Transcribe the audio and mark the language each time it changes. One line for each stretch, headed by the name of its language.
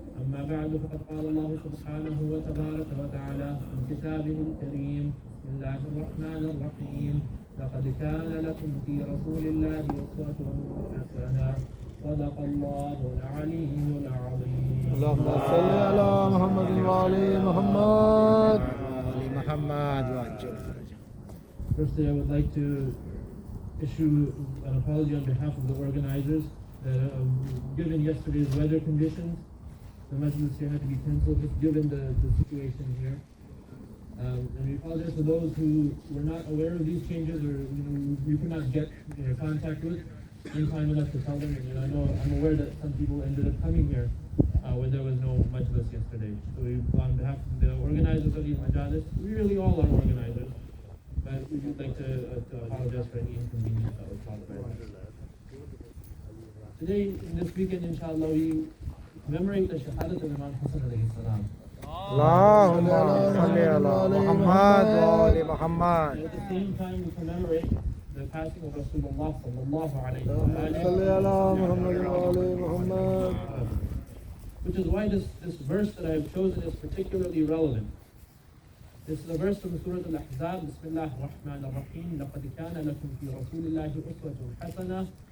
Arabic: أما بعد، فقد قال الله سبحانه وتبارك وتعالى في كتابه الكريم: بسم الله الرحمن الرحيم. لقد كان لكم في رسول الله أسوة حسنة. صدق الله العلي العظيم. اللهم صل على محمد وآل محمد. محمد وعجل.
English: Firstly, I would like to issue an apology on behalf of the organizers that given yesterday's weather conditions, the Majlis here had to be cancelled just given the situation here. And we apologize for those who were not aware of these changes or we could not get contact with in time enough to tell them. And I know I'm aware that some people ended up coming here when there was no Majlis yesterday. So on behalf of the organizers of these Majalis, we really all are organizers, but we would like to apologize for any inconvenience that was caused by that. Today, in this weekend, inshallah, we commemorate the Shahadat of Imam Hussain alayhi salam.
Arabic: اللهم صل على محمد وآل محمد.
English: And at the same time, we commemorate the passing of Rasulullah sallallahu alayhi wa
Arabic: صل على محمد وآل محمد.
English: Which is why this verse that I have chosen is particularly relevant. This is a verse from Surah Al-Ahzab. Bismillah ar-Rahman ar-Rahim.
Arabic: لَقَدْ كَانَ لَكُمْ فِي رَسُولِ اللَّهِ أُسْوَةٌ حَسَنَةٌ.